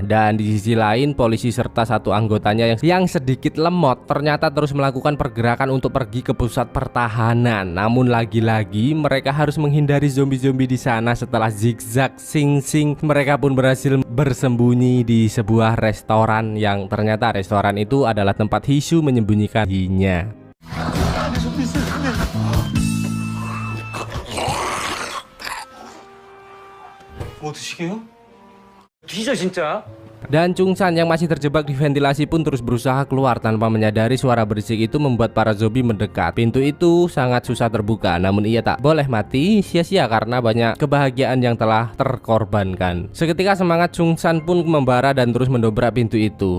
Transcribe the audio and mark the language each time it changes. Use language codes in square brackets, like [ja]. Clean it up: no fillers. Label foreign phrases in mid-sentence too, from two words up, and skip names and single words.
[id] Dan di sisi lain, polisi serta satu anggotanya yang sedikit lemot ternyata terus melakukan pergerakan untuk pergi ke pusat pertahanan. Namun lagi-lagi mereka harus menghindari zombie-zombie di sana. Setelah zigzag sing-sing, mereka pun berhasil bersembunyi di sebuah restoran yang ternyata restoran itu adalah tempat Hisu menyembunyikan dirinya. [ko] 뭐 드시게요? 뒤져 진짜. [id] Dan Chungsan yang masih terjebak di ventilasi pun terus berusaha keluar. Tanpa menyadari suara berisik itu membuat para zombie mendekat. Pintu itu sangat susah terbuka, namun ia tak boleh mati sia-sia karena banyak kebahagiaan yang telah terkorbankan. Seketika semangat Chungsan pun membara dan terus mendobrak pintu itu.